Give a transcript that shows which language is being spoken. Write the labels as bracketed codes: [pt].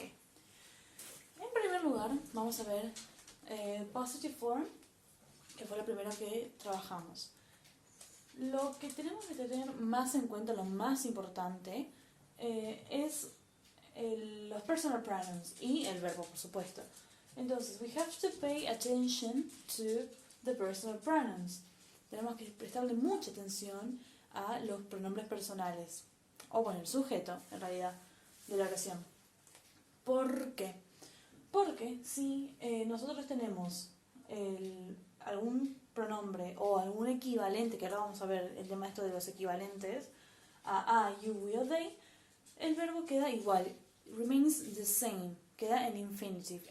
[es] En primer lugar, vamos a ver Positive Form, que fue la primera que trabajamos. Lo que tenemos que tener más en cuenta, lo más importante, es los personal pronouns y el verbo, por supuesto. Entonces, [en] we have to pay attention to the personal pronouns. [es] Tenemos que prestarle mucha atención a los pronombres personales, o bueno, el sujeto, en realidad, de la oración. ¿Por qué? Porque si nosotros tenemos algún pronombre o algún equivalente, que ahora vamos a ver el tema esto de los equivalentes, a you, we o they, el verbo queda igual, [en] remains the same, [es] queda en infinitive.